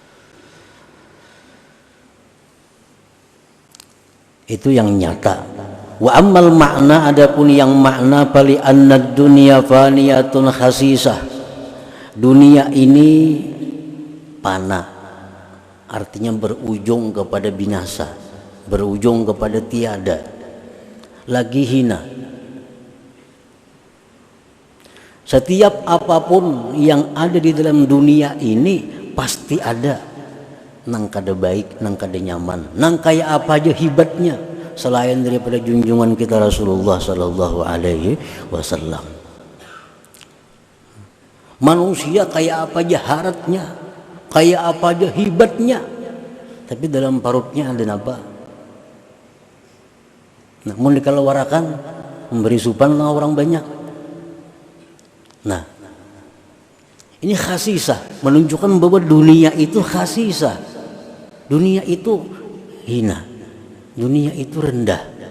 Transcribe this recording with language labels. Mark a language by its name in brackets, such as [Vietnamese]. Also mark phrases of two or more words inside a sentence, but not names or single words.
[Banjar] Itu yang nyata [Arabic] وأما المعنى, [Banjar] adapun yang makna pali [Arabic] أن الدنيا فانية خسيسة, [Banjar] dunia ini pana, artinya berujung kepada binasa, berujung kepada tiada, lagi hina. Setiap apapun yang ada di dalam dunia ini pasti ada nang kada baik, nang kada nyaman, nang kaya apa aja hibatnya selain daripada junjungan kita Rasulullah [Arabic] صلى الله عليه وسلم. [Banjar] Manusia kaya apa aja haratnya, kaya apa aja hibatnya, tapi dalam perutnya ada apa? Namun dikeluarkan memberi supan orang banyak. Nah, ini khasisah, menunjukkan bahwa dunia itu khasisah, dunia itu hina, dunia itu rendah.